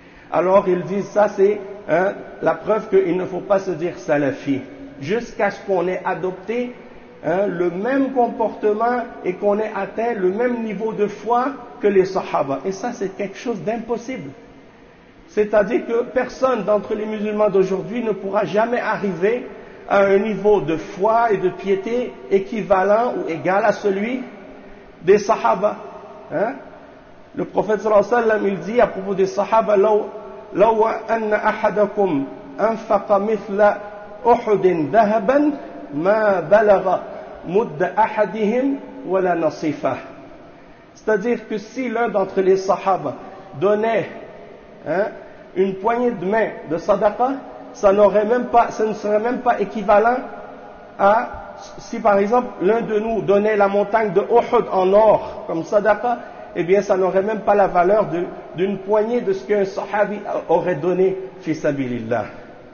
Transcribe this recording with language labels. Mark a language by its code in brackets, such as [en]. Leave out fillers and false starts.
[fr] Alors ils disent ça, c'est hein, la preuve qu'il ne faut pas se dire salafi jusqu'à ce qu'on ait adopté hein, le même comportement et qu'on ait atteint le même niveau de foi que les sahaba. Et ça, c'est quelque chose d'impossible. C'est-à-dire que personne d'entre les musulmans d'aujourd'hui ne pourra jamais arriver à un niveau de foi et de piété équivalent ou égal à celui des sahaba. Hein? Le prophète sallallahu alayhi wa sallam, il dit à propos des sahaba, [ar] لو أن أحدكم أنفق مثل أحد ذهبا ما بلغ مد أحدهم ولا نصيفة. [fr] C'est-à-dire que si l'un d'entre les sahaba donnait hein, une poignée de main de sadaqa, ça ne serait même pas équivalent à si par exemple l'un de nous donnait la montagne de Uhud en or comme sadaqa, eh bien ça n'aurait même pas la valeur d'une poignée de ce qu'un sahabi aurait donné fi sabilillah.